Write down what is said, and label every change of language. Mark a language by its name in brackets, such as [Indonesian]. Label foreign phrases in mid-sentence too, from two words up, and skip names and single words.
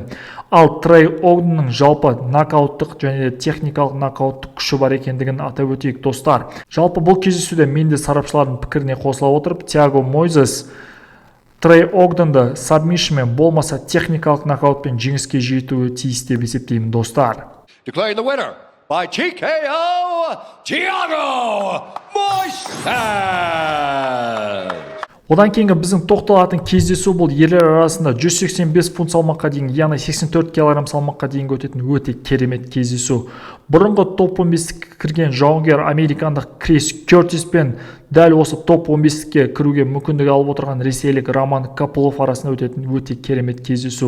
[Kazakh] Ал Трей Огденнің жалпы нокауттық және техникалық нокауттық күші бар екендігін атап өтейік достар. Жалпы бұл кездесуде мен де сарапшылардың пікіріне қосыла отырып, Тиаго Мойзес Трей Огденді сабмишнмен болмаса техникалық нокаутпен жеңіске жетуі тиіс деп есептеймін достар. [English] Declaring the winner by TKO, Thiago Moises. [Kazakh] Одан кейінгі біздің тоқталатын кездесу бұл ерлер арасында 185 фунт салмаққа дейін, яғни 84 кг салмаққа дейінгі өтетін өте керемет кездесу. Бұрынғы топ 15-ке кірген жауынгер американдық Крис Кертис пен дәл осы топ 15-ке кіруге мүмкіндік алып отырған ресейлік Роман Копылов арасында өтетін өте керемет кездесу.